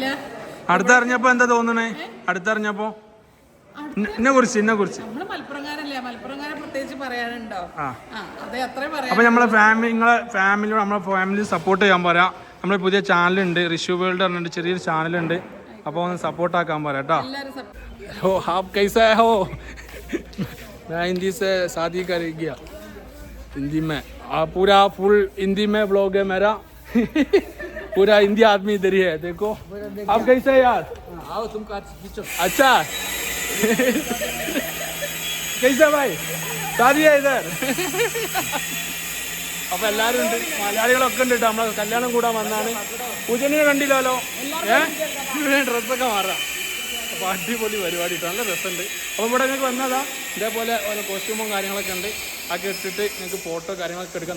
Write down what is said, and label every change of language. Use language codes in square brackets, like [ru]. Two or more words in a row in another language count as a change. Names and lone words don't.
[ml] അടുത്തറിഞ്ഞപ്പോ എന്താ തോന്നണേ? അടുത്തറിഞ്ഞപ്പോ എന്നെ കുറിച്ച് നമ്മള് മലപ്പുറംകാരല്ലേ, മലപ്പുറംകാരെ പ്രത്യേകിച്ച് പറയാനുണ്ടോ? അതെ, അത്രയും പറയാം. അപ്പോൾ നമ്മളെ ഫാമിലിയോട് നമ്മളെ [en] family support [ml] ചെയ്യാൻ പറയാം. നമ്മുടെ പുതിയ ചാനലുണ്ട്, ഋഷു വേൾഡ് പറഞ്ഞിട്ട് ചെറിയൊരു ചാനലുണ്ട്. അപ്പോൾ ഒന്ന് സപ്പോർട്ടാക്കാൻ പറയാം കേട്ടോ. [hi] हो आप कैसा है हो? मैं हिंदी से शादी कर गया, हिंदी में पूरा फुल हिंदी में ब्लॉग है मेरा. पूरा हिंदी आदमी इधर ही है, देखो आप कैसे है यार? आओ तुमको अच्छा. कैसा भाई शादी है इधर? [ml] അപ്പൊ എല്ലാരും ഉണ്ട്, മലയാളികളൊക്കെ ഉണ്ട് കേട്ടോ. നമ്മളെ കല്യാണം കൂടാൻ വന്നാണ്. പൂജനെ കണ്ടില്ലല്ലോ, ഡ്രസ്സൊക്കെ മാറാം. അപ്പോൾ അടിപൊളി പരിപാടി, നല്ല രസമുണ്ട്. അപ്പോൾ ഇവിടെ നിങ്ങൾക്ക് വന്നതാ ഇതേപോലെ ഓരോ കോസ്റ്റ്യൂമും കാര്യങ്ങളൊക്കെ ഉണ്ട്. അതൊക്കെ ഇട്ടിട്ട് നിങ്ങൾക്ക് ഫോട്ടോ കാര്യങ്ങളൊക്കെ എടുക്കാം.